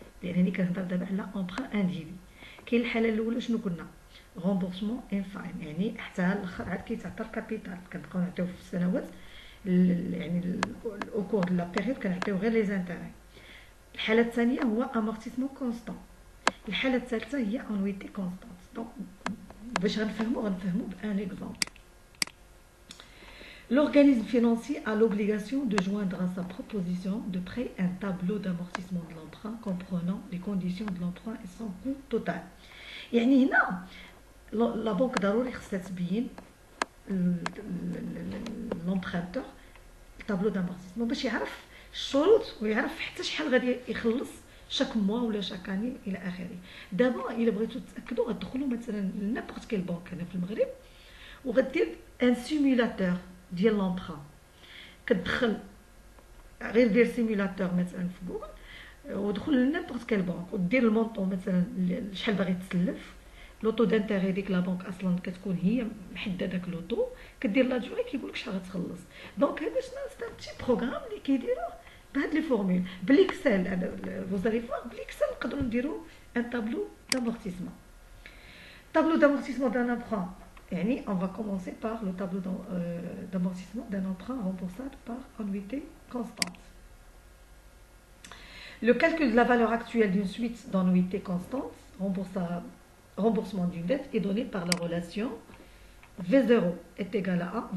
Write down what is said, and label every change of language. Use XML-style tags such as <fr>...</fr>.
<ar>لان راني كنهضر دابا على امبران انديفي. كاين الحاله الاولى شنو قلنا؟ رومبورسمون ان فاين، يعني حتى الاخر عاد كيتعطى الكابيتال. كنبقاو نعطيو في السنوات يعني او كور دو لا بيريود كنعطيو غير لي زانتيغي. الحاله الثانيه هو امورتيسمون كونستون. الحاله الثالثه هي انويتي كونستانت. دونك باش غنفهموا بان اكزومبل.</ar> <fr>L'organisme financier a l'obligation de joindre à sa proposition de prêt un tableau d'amortissement de l'emprunt comprenant les conditions de l'emprunt et son coût total.</fr> <ar>يعني هنا لا بنك ضروري خصها تبين لومبرونتور الطابلو دامورتيسمون باش يعرف الشروط ويعرف حتى شحال غادي يخلص شاك موا ولا شاك اني الى اخره. دابا الا بغيتو تاكدوا غتدخلوا مثلا لنابورت كيل بنك هنا في المغرب وغدير ان سيمولاتور ديال لومبرون. كتدخل غير دير سيمولاتور مثلا في جوجل ودخل لنابورت كيل بنك ودير المونطون مثلا شحال باغي تسلف. لوطو دانتيغي ديك لا بنك اصلا كتكون هي محدده داك لوطو، كدير لا ديوري كيقول لك شحال غتخلص. دونك هذا شنو سي بتي بروغرام اللي كيديروه بهاد لي فورمول بالاكسل.</ar> <fr>vous allez voir</fr> <ar>بالاكسل نقدروا نديروا ان طابلو دامورتيسمون.</ar> <fr>طابلو دامورتيسمون دان امبران، يعني on va commencer par le tableau d'amortissement d'un emprunt remboursable par annuité constante. Le calcul de la valeur actuelle d'une suite d'annuités constantes remboursement d'une dette est donné par la relation V0 est égal à A.</fr>